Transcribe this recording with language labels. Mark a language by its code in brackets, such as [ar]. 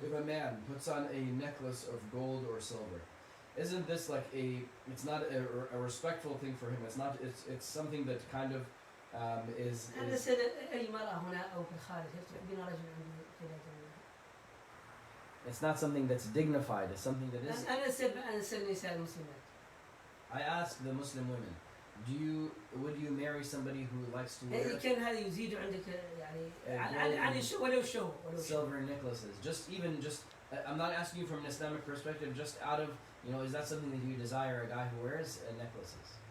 [en] if a man puts on a necklace of gold or silver, isn't this like it's not a respectful thing for him? It's something that kind of is [ar] أنا أسأل أي مرأة هنا أو في الخارج هل تحبين رجل عنده قلادة من ذهب؟ [en] it's not something that's dignified. It's something that is. [ar] أنا أسأل النساء المسلمات. [en] I ask the Muslim women, would you marry somebody who likes to wear [ar] إذا كان هذا يزيد عندك يعني عن ولو شو [en] silver necklaces? I'm not asking you from an Islamic perspective. Just out of, you know, is that something that you desire? A guy who wears necklaces?